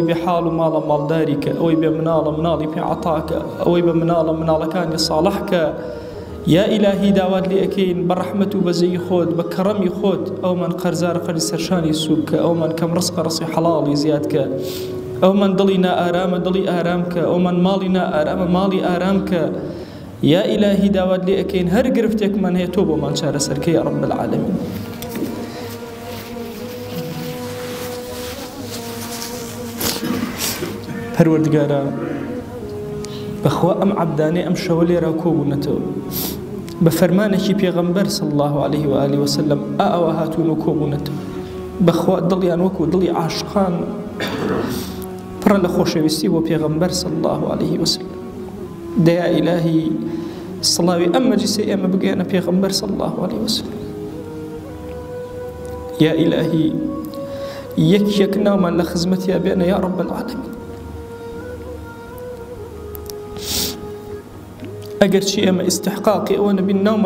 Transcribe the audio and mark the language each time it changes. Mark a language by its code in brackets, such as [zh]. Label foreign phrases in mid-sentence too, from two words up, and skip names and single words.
[ckb] بێ حاڵ و ماڵە ماڵداری کە ئەوەی بێ مناڵە مناڵی پێ عەتاکە ئەوەی بە مناڵە مناڵەکانی ساڵح کە یا ئیلاهی داوات لێ ئەکەین بە ڕەحمەت و بەزەی خۆت بە کەڕەمی خۆت ئەومان قەرزارە قەرزی سەرشانی سووک کە ئەومان کەم ڕزقە ڕزقی حەڵاڵی زیاد کە ئەومان دڵی نائارامە دڵی ئارام کە ئەومان ماڵی نائارامە ماڵی ئارام کە یا ئیلاهی داوات لێ ئەکەین هەر گرفتێکمان هەیە تۆ بۆمان چارەسەرکە [ar] یا رب العالمین [ckb] پەروەردگارە بەخوا ئەم عەبدانەی ئەم شەوە لێرە کۆبوونەتەوە بە فەرمانێکی پێغەمبەر [ar] صلی الله عليه وآله وسلم [ckb] ئەوە هاتوون و کۆبوونەتەوە بەخوا دڵیان وەکو دڵی عاشقان پڕە لە خۆشەویستی بۆ پێغەمبەر [ar] صلی الله عليه وسلم [ckb] دەیا ئیلاهی سڵاوی ئەم مەجلیسەی ئێمە بگەێنە پێغەمبەر [ar] صلی الله عليه وسلم [ckb] یا ئیلاهی یەک ناومان لە خزمەتیا بێنە [ar] یا رب العالمین [ckb] ئەگەر چی ئێمە ئیستحقاقی ئەوە نەبین ناومان